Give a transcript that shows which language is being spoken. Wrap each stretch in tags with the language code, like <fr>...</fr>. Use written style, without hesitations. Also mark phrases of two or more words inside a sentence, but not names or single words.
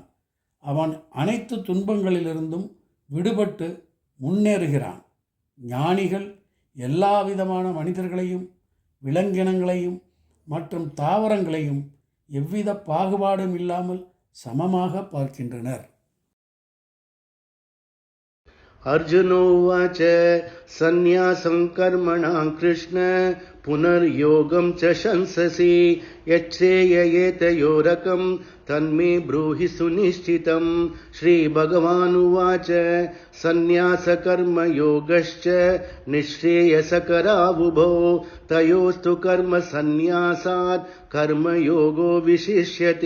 <ta>அவன் அனைத்து துன்பங்களிலிருந்தும் விடுபட்டு முன்னேறுகிறான். ஞானிகள் எல்லா விதமான மனிதர்களையும் விலங்கினங்களையும் மற்றும் தாவரங்களையும் எவ்வித பாகுபாடும் இல்லாமல் சமமாக பார்க்கின்றனர்.</ta> <sa>अर्जुनोवाच सन्न्यासं कर्मणां कृष्ण पुनर्योगं च शंससि यच्छ्रेययेतयोरकं तन्मे ब्रूहि सुनिश्चितं. श्रीभगवानुवाच सन्न्यासकर्मयोगश्च निःश्रेयसकरावुभौ तयोस्तु कर्मसन्न्यासात् कर्मयोगो विशिष्यते.</sa>